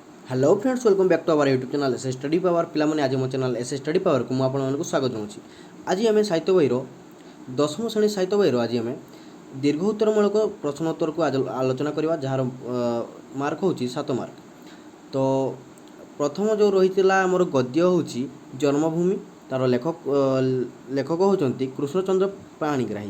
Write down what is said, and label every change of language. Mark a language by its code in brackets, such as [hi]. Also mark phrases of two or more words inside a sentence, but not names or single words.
[en] Hello friends, welcome back to our YouTube channel S Study Power. [or] पिलाମାନେ ଆଜି ମୋ ଚ୍ୟାନେଲ एस स्टडी पावर को ମୁଁ ଆପଣମାନଙ୍କୁ ସ୍ୱାଗତ ଜଣାଉଛି। ଆଜି ଆମେ ସାହିତ୍ୟ ବହିର ଦଶମ ଶ୍ରେଣୀ ସାହିତ୍ୟ ବହିର ଆଜି ଆମେ ଦୀର୍ଘ ଉତ୍ତରମୂଳକ ପ୍ରଶ୍ନୋତ୍ତରକୁ ଆଲୋଚନା କରିବା, ଯାହାର ମାର୍କ ହେଉଛି 7 ମାର୍କ। ତ ପ୍ରଥମ ଯେଉଁ ରହିଥିଲା ଆମର ଗଦ୍ୟ ହେଉଛି ଜନ୍ମଭୂମି, ତାର ଲେଖକ ହେଉଛନ୍ତି କୃଷ୍ଣଚନ୍ଦ୍ର ପାଣିଗ୍ରାହୀ।